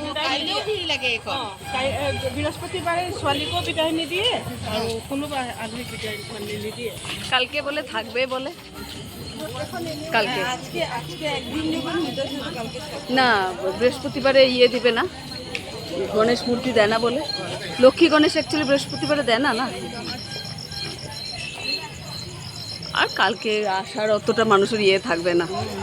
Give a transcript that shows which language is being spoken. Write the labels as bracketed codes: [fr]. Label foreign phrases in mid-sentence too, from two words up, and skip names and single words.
[as] বৃহস্পতিবাৰে ছোৱালীকো বিদায় নিদিয়ে আৰু কোনোবা আলহীক বিদায় নিদিয়ে। [bn] কালকে বলে থাকবে বলে, কালকে না বৃহস্পতিবারে ইয়ে দিবে না, গণেশ মূর্তি দেয় না বলে। লক্ষ্মী গণেশ অ্যাকচুয়ালি বৃহস্পতিবারে দেয় না না। আর কালকে আসার অতটা মানুষের ইয়ে থাকবে না।